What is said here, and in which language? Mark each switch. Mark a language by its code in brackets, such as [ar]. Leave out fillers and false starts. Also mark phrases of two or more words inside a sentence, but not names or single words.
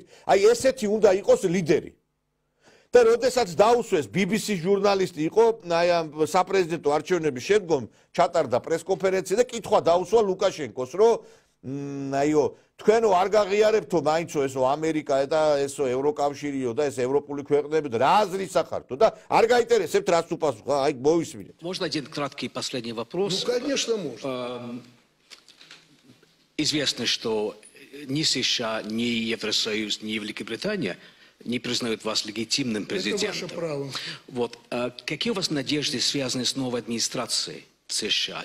[ka] აი ესეთი უნდა იყოს ლიდერი. და როდესაც დაუსვეს BBC ჟურნალისტი იყო, აი ამ საპრეზიდენტო არჩევნების შემდგომ ჩატარდა პრესკონფერენცია და კითხვა დაუსვა ლუკაშენკოს, რომ აიო, თქვენო არ გაღიარებთო მაინცო ესო ამერიკა და ესო ევროკავშირიო და ეს ევროპული ქვეყნები და რა აზრის ახართო და არ გაინტერესებთ რაც უპასუხა, აი მოვისმინეთ. [ru] Можно один краткий последний вопрос? Ну, конечно, можно. Известно, что ни США, ни Евросоюз, ни Великобритания не признают вас легитимным президентом. Это ваше право. Вот. Какие у вас надежды, связанные с новой администрацией США?